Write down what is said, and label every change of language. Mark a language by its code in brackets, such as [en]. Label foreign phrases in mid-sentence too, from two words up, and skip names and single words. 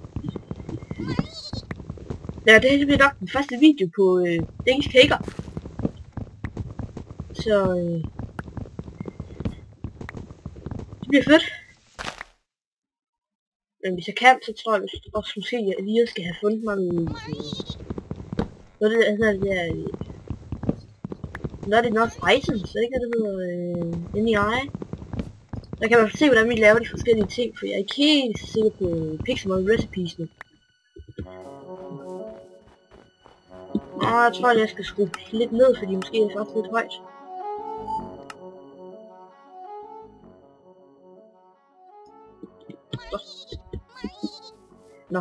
[da] Ja, det her bliver nok den første video på Dings Kaker. Så det bliver fedt. Men hvis jeg kan, så tror jeg også måske, at jeg lige skal have fundet mig noget af det der [en] not enough items, [da] så ikke det hedder inde i eje. Der kan man se, hvordan vi laver de forskellige ting, for jeg er ikke helt sikker på Pixelmon recipes nu. Og jeg tror, at jeg skal skrue lidt ned, fordi måske er det faktisk lidt højt. Nå.